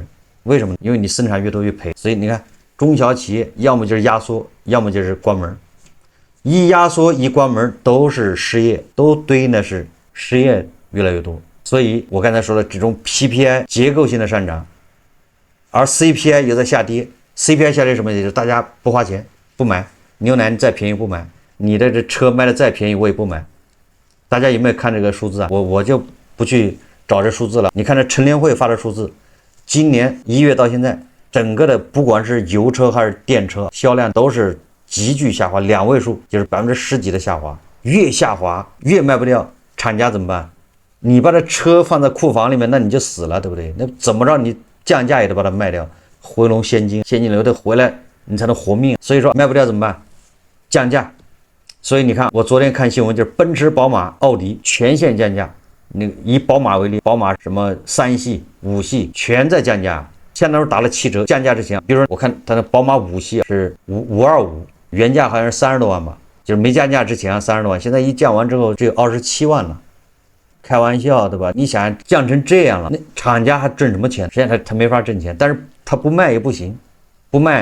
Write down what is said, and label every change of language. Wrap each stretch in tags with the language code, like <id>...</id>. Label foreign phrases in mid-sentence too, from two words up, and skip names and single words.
<zh>為什麼？因為你生產越多越賠。所以你看，中小企業要麼就是壓縮，要麼就是關門。一壓縮一關門都是失業，都對應的是失業越來越多。所以我剛才說的這種 PPI 結構性的上漲，而 CPI 又在下跌。CPI 下跌什麼？也就是大家不花錢不買牛奶，再便宜不買，你的這車賣的再便宜我也不買。大家有沒有看這個數字啊？我就不去找這數字了。你看這乘聯會發的數字，今年1月到現在，整個的不管是油車還是電車銷量都是急劇下滑，2位數，就是10%幾的下滑。越下滑越賣不掉，廠家怎麼辦？你把這車放在庫房裡面，那你就死了，對不對？那怎麼着你降價也得把它賣掉，回籠現金流得回來，你才能活命。所以說賣不掉怎麼辦？降價。所以你看，我昨天看新聞，就是奔馳、寶馬、奧迪全線降價。那個以寶馬为例，寶馬什麼3系、5系全在降價，相當於打了7折。降價之前，比如說我看它的寶馬5系是525，原價好像是30多萬吧，就是沒降價之前30多萬，現在一降完之後只有27萬了，開玩笑對吧？你想降成這樣了，那廠家還掙什麼錢？實際上他沒法掙錢，但是他不賣也不行，不賣。</zh>